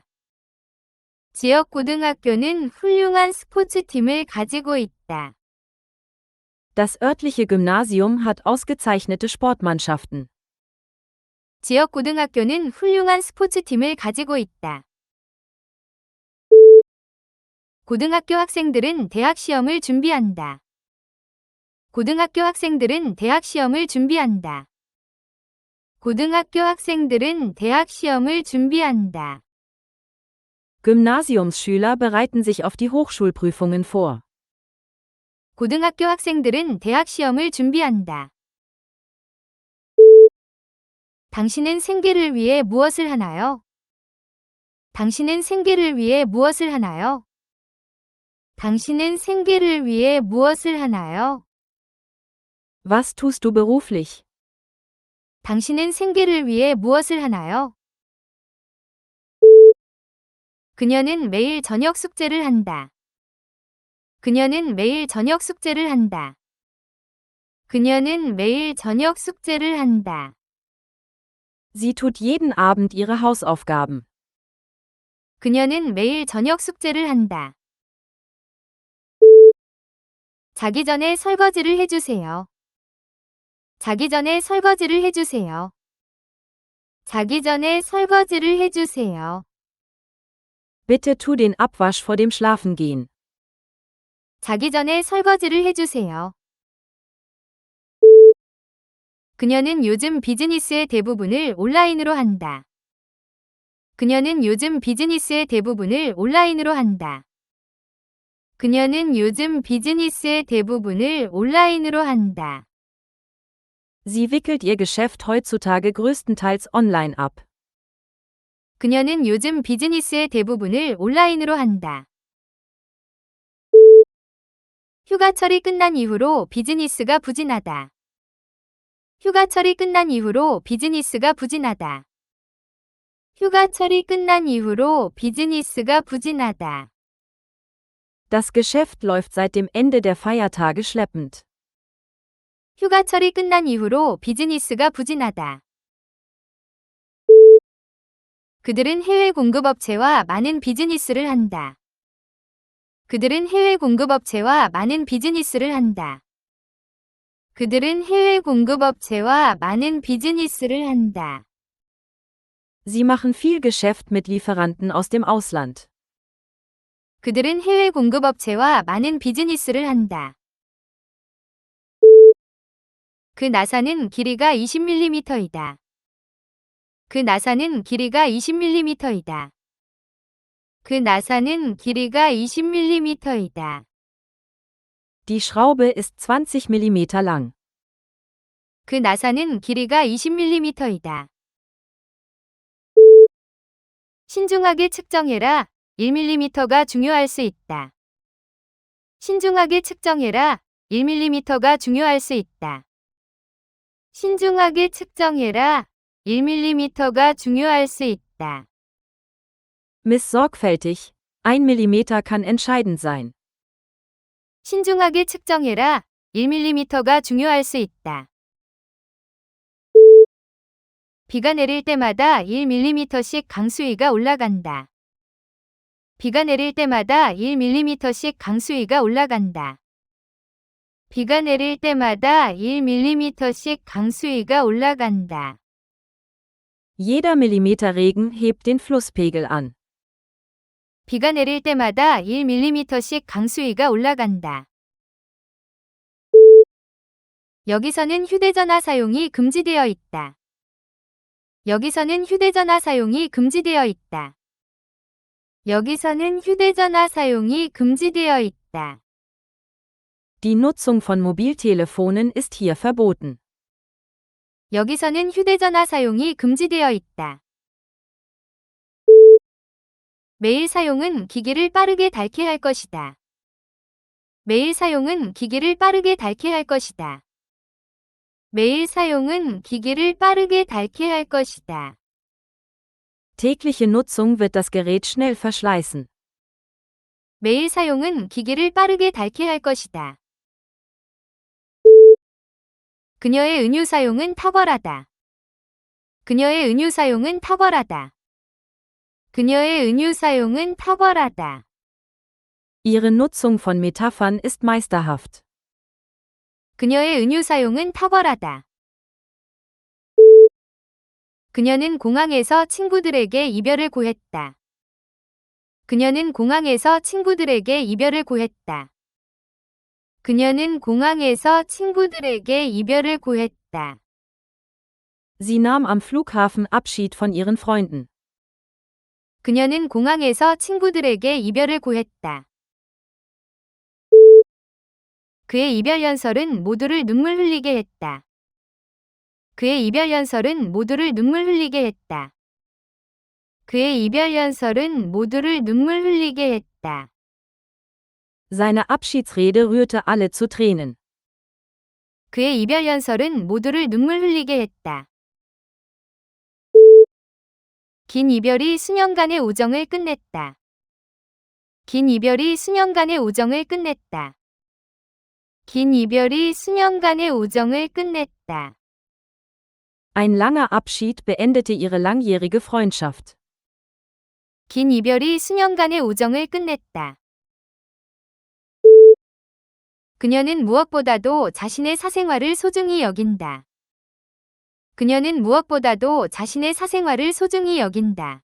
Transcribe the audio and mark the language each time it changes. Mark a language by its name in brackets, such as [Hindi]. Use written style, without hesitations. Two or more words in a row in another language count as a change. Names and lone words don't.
[Korean] 지역 고등학교는 훌륭한 스포츠팀을 가지고 있다. [German] Das örtliche Gymnasium hat ausgezeichnete Sportmannschaften. [Korean] 지역 고등학교는 훌륭한 스포츠팀을 가지고 있다. 고등학교 학생들은 대학 시험을 준비한다. 고등학교 학생들은 대학 시험을 준비한다. 고등학교 학생들은 대학 시험을 준비한다. [German] Gymnasiumsschüler bereiten sich auf die Hochschulprüfungen vor. [Korean] 고등학교 학생들은 대학 시험을 준비한다. 당신은 생계를 위해 무엇을 하나요? 당신은 생계를 위해 무엇을 하나요? 당신은 생계를 위해 무엇을 하나요? [German] Was tust du beruflich? [Korean] 당신은 생계를 위해 무엇을 하나요? 그녀는 매일 저녁 숙제를 한다. 그녀는 매일 저녁 숙제를 한다. 그녀는 매일 저녁 숙제를 한다. [German] Sie tut jeden Abend ihre Hausaufgaben. [Korean] 그녀는 매일 저녁 숙제를 한다. 자기 전에 설거지를 해주세요. 자기 전에 설거지를 해주세요. 자기 전에 설거지를 해주세요. [German] Bitte tu den Abwasch vor dem Schlafengehen. [Korean] 자기 전에 설거지를 해주세요. 그녀는 요즘 비즈니스의 대부분을 온라인으로 한다. 그녀는 요즘 비즈니스의 대부분을 온라인으로 한다. 그녀는 요즘 비즈니스의 대부분을 온라인으로 한다. [German] Sie wickelt ihr Geschäft heutzutage größtenteils online ab. [Korean] 그녀는 요즘 비즈니스의 대부분을 온라인으로 한다. 휴가철이 끝난 이후로 비즈니스가 부진하다. 휴가철이 끝난 이후로 비즈니스가 부진하다. 휴가철이 끝난 이후로 비즈니스가 부진하다. [German] Das Geschäft läuft seit dem Ende der Feiertage schleppend. [Korean] 휴가철이 끝난 이후로 비즈니스가 부진하다. 그들은 해외 공급업체와 많은 비즈니스를 한다. 그들은 해외 공급업체와 많은 비즈니스를 한다. 그들은 해외 공급업체와 많은 비즈니스를 한다. [German] Sie machen viel Geschäft mit Lieferanten aus dem Ausland. [Korean] 그들은 해외 공급업체와 많은 비즈니스를 한다. 그 나사는 길이가 20mm이다. 그 나사는 길이가 20mm이다. 그 나사는 길이가 20mm이다. [German] Die Schraube ist 20 mm lang. [Korean] 그 나사는 길이가 20mm이다. 신중하게 측정해라. 1mm가 중요할 수 있다. 신중하게 측정해라. 1mm가 중요할 수 있다. 신중하게 측정해라. 1mm가 중요할 수 있다. [German] Miss sorgfältig. 1 mm kann entscheidend sein. [Korean] 신중하게 측정해라. 1mm가 중요할 수 있다. 비가 내릴 때마다 1mm씩 강수위가 올라간다. 비가 내릴 때마다 1mm씩 강수위가 올라간다. 비가 내릴 때마다 1mm씩 강수위가 올라간다. [German] Jeder Millimeter Regen hebt den Flusspegel an. [Korean] 비가 내릴 때마다 1mm씩 강수위가 올라간다. 여기서는 휴대전화 사용이 금지되어 있다. 여기서는 휴대전화 사용이 금지되어 있다. 여기서는 휴대전화 사용이 금지되어 있다. [German] Die Nutzung von Mobiltelefonen ist hier verboten. [Korean] 여기서는 휴대전화 사용이 금지되어 있다. 매일 사용은 기기를 빠르게 닳게 할 것이다. 매일 사용은 기기를 빠르게 닳게 할 것이다. 매일 사용은 기기를 빠르게 닳게 할 것이다. [German] Tägliche Nutzung wird das Gerät schnell verschleißen. [Korean] 매일 사용은 기기를 빠르게 닳게 할 것이다. 그녀의 은유 사용은 탁월하다. 그녀의 은유 사용은 탁월하다. 그녀의 은유 사용은 탁월하다. [German] Ihre Nutzung von Metaphern ist meisterhaft. [Korean] 그녀의 은유 사용은 탁월하다. 그녀는 공항에서 친구들에게 이별을 고했다. 그녀는 공항에서 친구들에게 이별을 고했다. 그녀는 공항에서 친구들에게 이별을 고했다. [German] Sie nahm am Flughafen Abschied von ihren Freunden. [Korean] 그녀는 공항에서 친구들에게 이별을 고했다. 그의 이별 연설은 모두를 눈물 흘리게 했다. 그의 이별 연설은 모두를 눈물 흘리게 했다. 그의 이별 연설은 모두를 눈물 흘리게 했다. [German] Seine Abschiedsrede rührte alle zu Tränen. [Korean] 그의 이별 연설은 모두를 눈물 흘리게 했다. 긴 이별이 수년간의 우정을 끝냈다. 긴 이별이 수년간의 우정을 끝냈다. 긴 이별이 수년간의 우정을 끝냈다. [German] Ein langer Abschied beendete ihre langjährige Freundschaft. [Korean] 긴 이별이 수년간의 우정을 끝냈다. 그녀는 무엇보다도 자신의 사생활을 소중히 여긴다. 그녀는 무엇보다도 자신의 사생활을 소중히 여긴다.